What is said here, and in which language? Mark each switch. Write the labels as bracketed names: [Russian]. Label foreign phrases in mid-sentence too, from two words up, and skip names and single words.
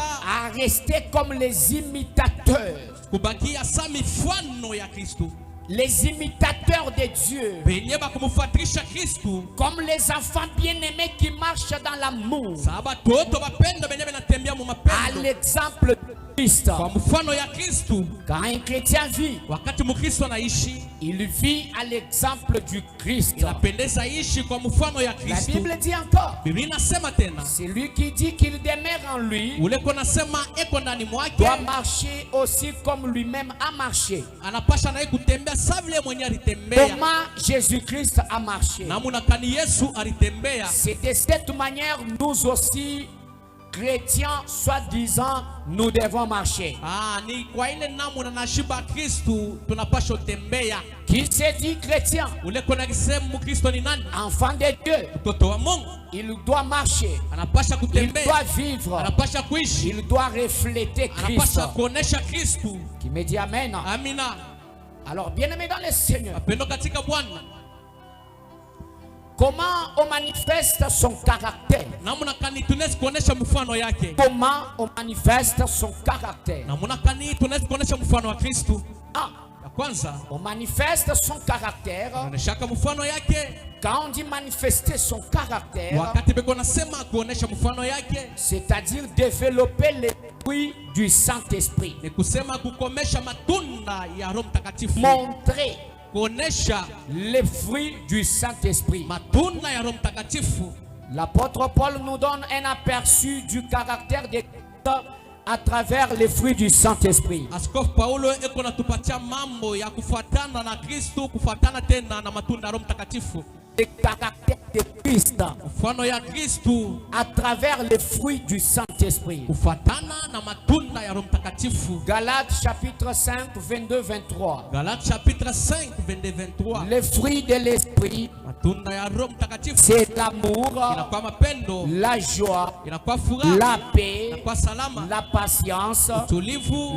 [French] à rester comme les imitateurs. [Swahili] kubakia sa mifano ya Kristo, [French] Les imitateurs de Dieu. [Swahili] benye bakumfuatisha Kristo, [French] Comme les enfants bien-aimés qui marchent dans l'amour. [Swahili] saba toto bapenda benye benatembea mu [French] À [Swahili] mapendo [French] l'exemple de Christ. [Swahili] kwa mfano ya Kristo. [French] Quand un chrétien vit, [Swahili] Wakati Mkristo anaishi, [French] il vit à l'exemple du Christ. [Swahili] inapendeza ishi kwa mfano ya [French] La [Swahili] Kristo. [French] Bible dit encore, [Swahili] Biblia inasema tena, [French] celui qui dit qu'il demeure en lui [Swahili] ule ko nasema eko ndani mwake [French] doit marcher aussi comme lui-même a marché. [Swahili] anapasha naye kutembea sawa vile mwenye alitembea. [French] Comment Jésus-Christ a marché? [Swahili] Namuna kani Yesu alitembea. [French] C'est de cette manière, nous aussi, chrétiens, soi-disant, nous devons marcher. [Swahili] Ni kwa ile namuna na shiba Kristo tunapasha kutembea. [French] Qui se dit chrétien, [Swahili] Ule kona kisema Mkristo ni nani? [French] enfant de Dieu, [Swahili] Mtoto wa Mungu. [French] il doit marcher, [Swahili] Anapasha [French] il [Swahili] kutembea. [French] doit vivre, [Swahili] Anapasha kuishi. [French] il doit refléter Christ. [Swahili] Anapasha kuonesha Kristo. [French] Qui me dit Amen. [Swahili] Amina. [French] Alors, bien-aimé dans le Seigneur, [Swahili] Mapendo katika Bwana. [French] comment on manifeste son caractère? [Swahili] Namuna kani tunaweza kuonesha mfano yake. [French] Comment on manifeste son caractère? [Swahili] Namuna kani tunaweza kuonesha mfano wa Kristo. Ah, Ya kwanza, [French] on manifeste son caractère. [Swahili] anaoneshaka mfano yake. [French] Quand on dit manifester son caractère, [Swahili] Wakati beko nasema kuonesha mfano yake, [French] c'est-à-dire développer les fruits du Saint-Esprit. [Swahili] ni kusema kukomesha matunda ya Roho Mtakatifu. [French] Montrer [Swahili] Kuonesha [French] les fruits du Saint-Esprit. [Swahili] matunda ya Roho Mtakatifu. [French] L'apôtre Paul nous donne un aperçu du caractère de Christ à travers les fruits du Saint-Esprit. [Swahili] Askofu Paulo eko natupatia mambo ya kufuatana na Kristo, kufuatana tena na matunda ya Roho Mtakatifu. [French] Le caractère de Christ [Swahili] Mfano ya Kristo [French] à travers les fruits du Saint-Esprit. [Swahili] kufuatana na matunda ya Roho Mtakatifu. [French] Galates chapitre 5, 22-23. Galates chapitre 5 22-23. Les fruits de l'Esprit, [Swahili] Matunda ya Roho Mtakatifu [French] c'est l'amour, [Swahili] inakuwa mapendo, [French] la joie, [Swahili] inakuwa furaha, [French] la paix, [Swahili] inakuwa salama, [French] la patience, [Swahili] utulivu,